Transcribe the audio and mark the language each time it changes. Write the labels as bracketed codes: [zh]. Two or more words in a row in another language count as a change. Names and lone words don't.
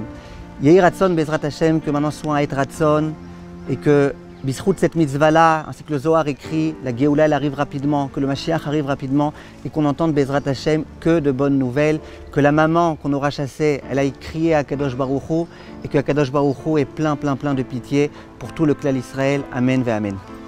[he] יהי רצון, בעזרת השם, [fr] que maintenant soit un [he] עת רצון [fr] et que Bisrout cette mitzvah-là, ainsi que le Zohar écrit, la Géoula elle arrive rapidement, que le Mashiach arrive rapidement et qu'on entende [he] בעזרת השם [fr] que de bonnes nouvelles, que la maman qu'on aura chassée, elle aille crier à [he] קדוש ברוך הוא [fr] et que [he] קדוש ברוך הוא [fr] est plein de pitié pour tout le clan Israël. [he] אמן ואמן.